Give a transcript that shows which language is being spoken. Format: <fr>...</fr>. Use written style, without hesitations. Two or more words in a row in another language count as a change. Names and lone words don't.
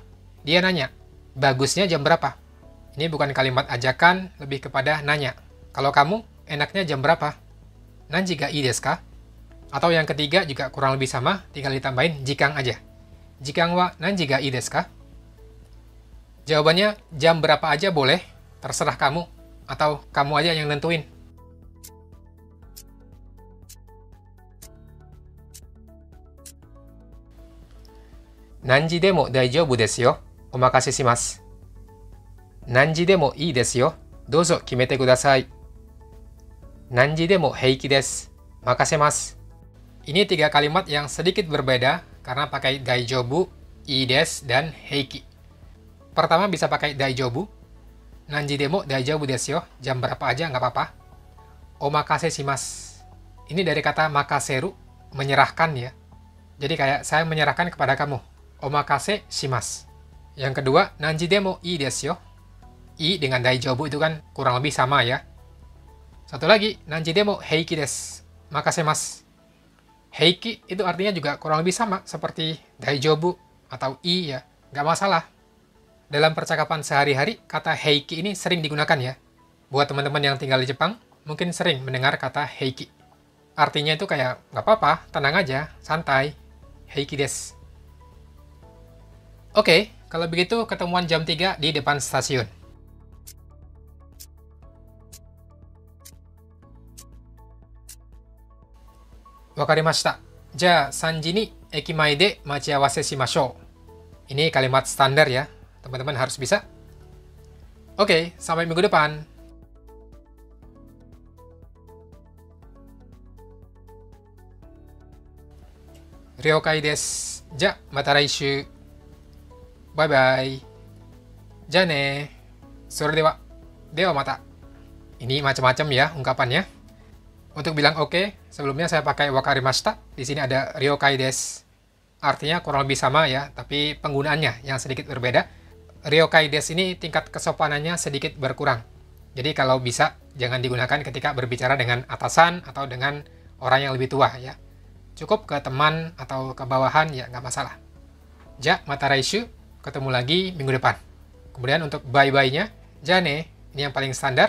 <id>Dia nanya, bagusnya jam berapa? Ini bukan kalimat ajakan, lebih kepada nanya. Kalau kamu, enaknya jam berapa?</id> <ja>何時がいいですか?</ja> <id>Atau yang ketiga juga kurang lebih sama, tinggal ditambahin jikan aja.</id> <ja>時間は何時がいいですか?</ja> <id>Jawabannya jam berapa aja boleh, terserah kamu, atau kamu aja yang nentuin.</id> <ja>何時でも大丈夫ですよ、お任せします. 何時でもいいですよ、どうぞ決めてください. 何時でも平気です, 任せます.</ja> <id>Ini 3 kalimat yang sedikit berbeda karena pakai daijoubu,</id> <ja>いいです,</ja> <id>dan heiki. Pertama bisa pakai daijoubu.</id> <ja>何時でも大丈夫ですよ,</ja> <id>jam berapa aja nggak apa-apa.</id> <ja>お任せします.</ja> <id>Ini dari kata makaseru, menyerahkan ya. Jadi kayak saya menyerahkan kepada kamu.</id> <ja>お任せします.</ja> <id>Yang kedua,</id> <ja>何時でもいいですよ.</ja> <id>I dengan daijoubu itu kan kurang lebih sama ya. Satu lagi,</id> <ja>何時でも平気です, 任せます.</ja> <id>Heiki itu artinya juga kurang lebih sama seperti daijoubu atau i ya, nggak masalah. Dalam percakapan sehari-hari, kata heiki ini sering digunakan ya. Buat teman-teman yang tinggal di Jepang, mungkin sering mendengar kata heiki. Artinya itu kayak, nggak apa-apa, tenang aja, santai.</id> <ja>平気です.</ja> <id>Oke, kalau begitu ketemuan jam 3 di depan stasiun.</id> <ja>分かりました. Ja, 3 時に駅前で待ち合わせしましょう.</ja> <id>Ini kalimat standar ya. Teman-teman harus bisa. Oke, sampai minggu depan.</id> <ja>了解です. じゃ、また来週.</ja> <en>Bye bye.</en> <ja>じゃね。それでは。ではまた.</ja> <id>Ini macam-macam ya ungkapannya. Untuk bilang oke, sebelumnya saya pakai wakarimashita. Di sini ada</id> <ja>了解です.</ja> <id>Artinya kurang lebih sama ya, tapi penggunaannya yang sedikit berbeda.</id> <ja>了解です</ja> <id>ini tingkat kesopanannya sedikit berkurang. Jadi kalau bisa, jangan digunakan ketika berbicara dengan atasan atau dengan orang yang lebih tua ya. Cukup ke teman atau ke bawahan ya nggak masalah.</id> <ja>じゃ、また来週,</ja> <id>ketemu lagi minggu depan. Kemudian untuk bye-bye-nya,</id> <ja>じゃね,</ja> <id>ini yang paling standar.</id>